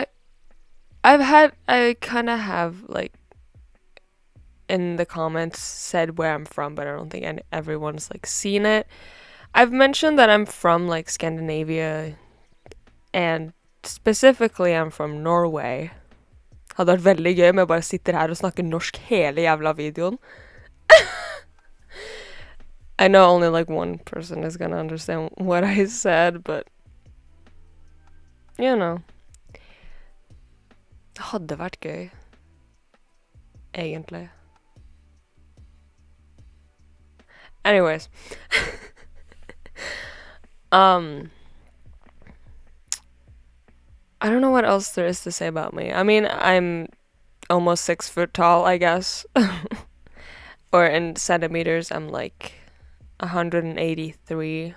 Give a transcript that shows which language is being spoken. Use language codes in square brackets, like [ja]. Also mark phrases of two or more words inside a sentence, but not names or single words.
[en] I kind of have, like, in the comments said where I'm from, but I don't think everyone's, like, seen it. I've mentioned that I'm from, like, Scandinavia, and specifically I'm from Norway. [no] Hadde vært veldig gøy om jeg bare sitter her og snakker norsk hele jævla videoen. [en] I know only like one person is gonna understand what I said, but you know. [no] Det hadde vært gøy. Egentlig. [en] Anyways, um, I don't know what else there is to say about me. I mean, I'm almost 6 foot tall, I guess. Or in centimeters, I'm like 183.